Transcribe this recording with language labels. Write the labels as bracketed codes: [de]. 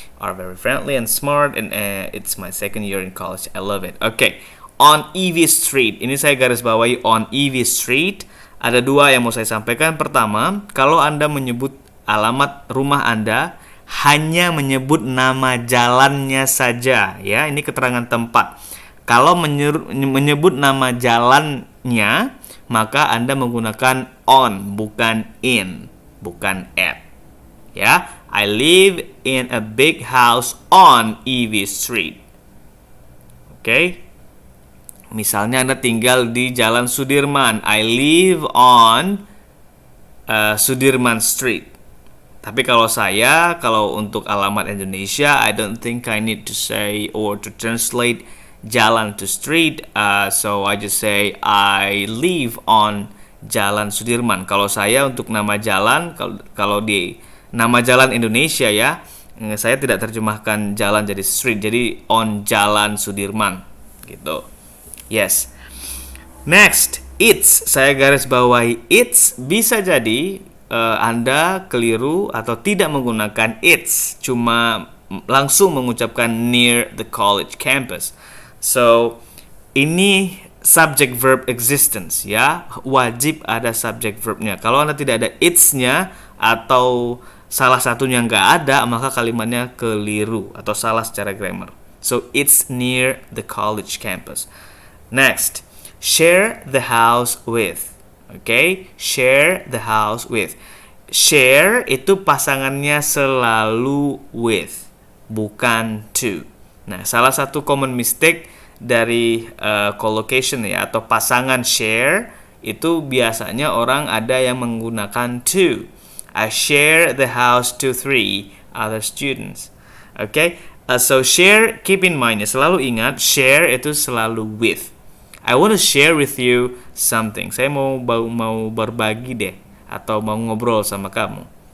[en] Are very friendly and smart, and it's my second year in college. I love it. Okay. On EV Street. [id] Ini saya garis bawahi [en] on EV Street. [id] Ada 2 yang mau saya sampaikan. Pertama, kalau Anda menyebut alamat rumah Anda, hanya menyebut nama jalannya saja ya, ini keterangan tempat. Kalau menyebut nama jalannya, maka Anda menggunakan on, bukan in, bukan at ya. [en] I live in a big house on EV Street. Oke. [id] Misalnya Anda tinggal di Jalan Sudirman. [en] I live on Sudirman Street. [id] Tapi kalau untuk alamat Indonesia, [en] I don't think I need to say or to translate jalan to street. So I just say I live on Jalan Sudirman. [id] Kalau saya untuk nama jalan, kalau di nama jalan Indonesia ya, saya tidak terjemahkan jalan jadi street, jadi [en] on Jalan Sudirman [id] gitu. Yes. [en] Next, it's. [id] Saya garis bawahi it's. Bisa jadi Anda keliru atau tidak menggunakan it's, cuma langsung mengucapkan [en] near the college campus. [id] So, ini [en] subject verb existence [id] ya, wajib ada subject verbnya. Kalau Anda tidak ada it's-nya atau salah satunya nggak ada, maka kalimatnya keliru atau salah secara grammar. [en] So, it's near the college campus. Next, share the house with. Okay, share the house with. [id] Share itu pasangannya selalu with, bukan to. Nah, salah satu [en] common mistake [id] dari collocation ya atau pasangan share itu biasanya orang ada yang menggunakan to. [en] I share the house to 3 other students. Okay, so share, keep in mind ya, [id] selalu ingat [en] share [id] itu selalu [en] with. I want to share with you something. [id] Saya mau berbagi deh atau mau ngobrol sama kamu.